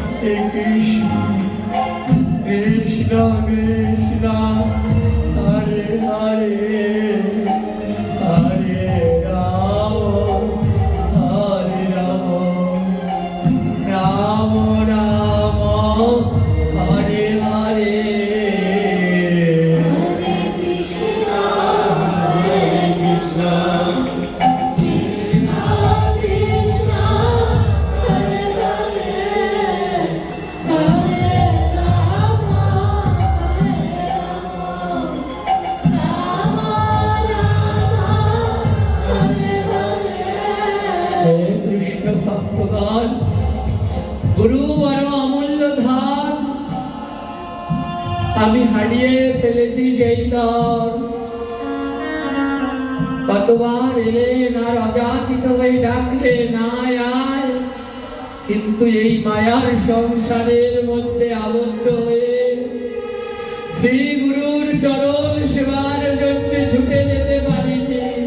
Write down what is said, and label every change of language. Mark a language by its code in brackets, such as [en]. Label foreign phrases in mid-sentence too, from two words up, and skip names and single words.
[sa] কৃষ্ণ কৃষ্ণ হরে হরে হরে রাম হরে রাম রাম রাম হরে হরে Hare Krishna, Hare Krishna, Krishna Krishna, Hare Hare, Hare Rama, Hare Rama, Rama Rama, Hare হে Hare. [bn] কৃষ্ণ ভক্তগণ, গুরু বড় অমূল্য ধন, আমি হারিয়ে ফেলেছি সেই ধন। কতবার এলেন আর অযাচিত হয়ে ডাকলেন আয় আয়, কিন্তু এই মায়ার সংসারের মধ্যে আবদ্ধ হয়ে শ্রী গুরুর চরণ সেবার জন্য ছুটে যেতে পারিনি।